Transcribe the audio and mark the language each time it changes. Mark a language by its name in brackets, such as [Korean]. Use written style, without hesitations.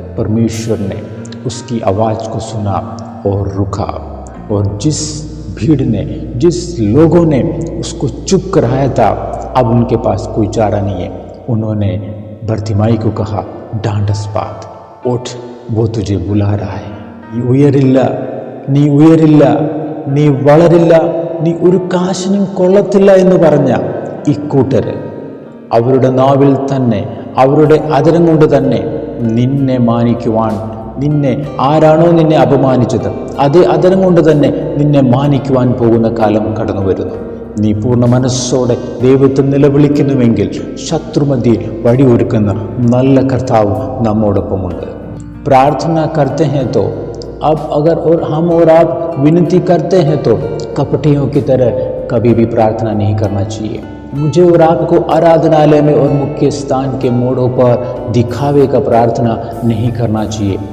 [Hindi] परमेश्वर ने उसकी आवाज़ को सुना और रुका, और जिस भीड़ ने, जिस लोगों ने उसको चुप कराया था, अब उनके पास कोई चारा नहीं है। उन्होंने बरतिमाई को कहा, ढांढस बांध, उठ, वो तुझे बुला रहा है। [Malayalam] ഉയരില്ല, നീ ഉയരില്ല, നീ വളരില്ല, നീ ഒരു കാശിനും കൊള്ളത്തില്ല എന്ന് പറഞ്ഞ ഇക്കൂട്ടർ അവരുടെ നാവിൽ തന്നെ, അവരുടെ അതരം കൊണ്ട് തന്നെ നിന്നെ മാനിക്കുവാൻ, നിന്നെ ആരാണോ നിന്നെ അപമാനിച്ചത് അതേ അതരം കൊണ്ട് തന്നെ നിന്നെ മാനിക്കുവാൻ പോകുന്ന കാലം കടന്നു വരുന്നു। നീ പൂർണ്ണ മനസ്സോടെ ദൈവത്തെ നിലവിളിക്കുന്നുവെങ്കിൽ ശത്രുമധ്യേ വഴിയൊരുക്കുന്ന നല്ല കർത്താവ് നമ്മോടൊപ്പമുണ്ട്। [Hindi] प्रार्थना करते हैं तो अब अगर और हम और आप विनती करते हैं तो कपटियों की तरह कभी भी प्रार्थना नहीं करना चाहिए। मुझे और आपको आराधनालय में और मुख्य स्थान के मोड़ों पर दिखावे का प्रार्थना नहीं करना चाहिए।